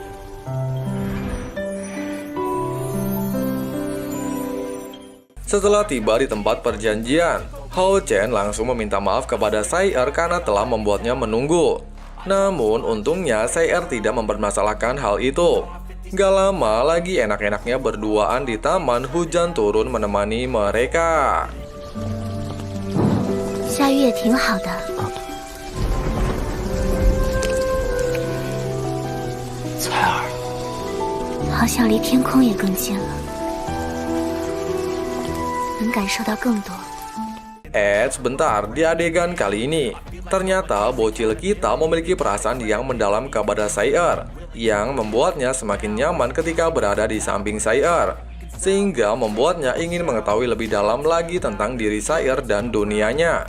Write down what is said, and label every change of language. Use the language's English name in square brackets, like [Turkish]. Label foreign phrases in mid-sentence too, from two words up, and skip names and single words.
[Indonesian] Setelah tiba di tempat perjanjian, Hao Chen langsung meminta maaf kepada Sai Er karena telah membuatnya menunggu. Namun untungnya Sai Er tidak mempermasalahkan hal itu. Gak lama lagi enak-enaknya berduaan di taman, hujan turun menemani mereka. [Chinese] 下雨也挺好的。彩儿，好像离天空也更近了，能感受到更多。 [Indonesian] Sebentar, di adegan kali ini, ternyata bocil kita memiliki perasaan yang mendalam kepada Sayer, yang membuatnya semakin nyaman ketika berada di samping Sayer, sehingga membuatnya ingin mengetahui lebih dalam lagi tentang diri Sayer dan dunianya.